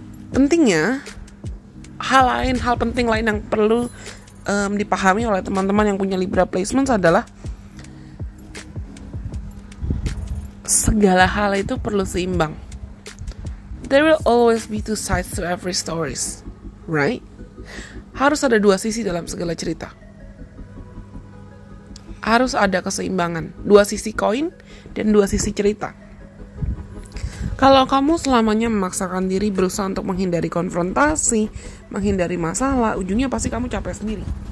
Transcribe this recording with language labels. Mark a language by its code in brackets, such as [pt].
[id] Pentingnya, hal penting lain yang perlu dipahami oleh teman-teman yang punya Libra placements adalah segala hal itu perlu seimbang. [en] There will always be two sides to every stories, right? [id] Harus ada dua sisi dalam segala cerita. Harus ada keseimbangan, dua sisi koin dan dua sisi cerita. Kalau kamu selamanya memaksakan diri berusaha untuk menghindari konfrontasi, menghindari masalah, ujungnya pasti kamu capek sendiri.